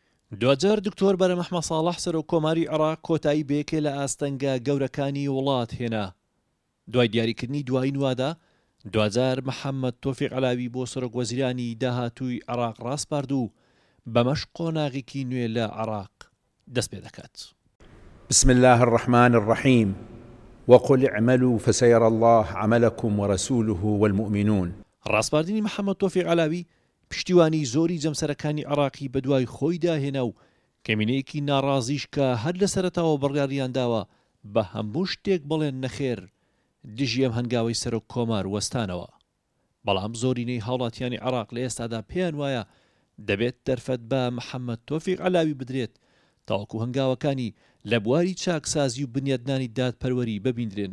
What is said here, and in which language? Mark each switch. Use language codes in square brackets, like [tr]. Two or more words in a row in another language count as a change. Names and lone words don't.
[ckb] دوجار دکتۆر بەرە مەحمەد ساڵح سەر و کۆماری عێراق کۆتایی بەیەکێ لە ئاستەنگە گەورەکانی وڵات هێنا. دوای دیاریکردنی دوایین وادا، دوجار محەممەد تۆفیق عەلاوی بۆ سەرۆکوەزیرانی داهاتووی عێراق ڕاستپارد و بەمەش قۆناغێکی نوێ لە عێراق دەست پێ دەکات. [ar] بسم الله الرحمن الرحيم وقل اعملوا فسيرى الله عملكم ورسوله والمؤمنون. [ckb] ڕاستپاردنی محەممەد تۆفیق عەلاوی پشتیوانی زۆری جەمسەرەکانی عێراقی بەدوای خۆی داهێنا و کەمینەیەکی ناڕازیش کە هەر لە سەرەتاوە بڕیاریان داوە بە هەموو شتێک بڵێن نەخێر دژی ئەم هەنگاوەی سەرۆک کۆمار وەستانەوە. بەڵام زۆرینەی هاوڵاتیانی عێراق لە ئێستادا پێیان وایە دەبێت دەرفەت بە محەممەد تۆفیق عەلاوی بدرێت تاوەکو هەنگاوەکانی لە بواری چاکسازی و بنیادنانی دادپەروەری ببیندرێن.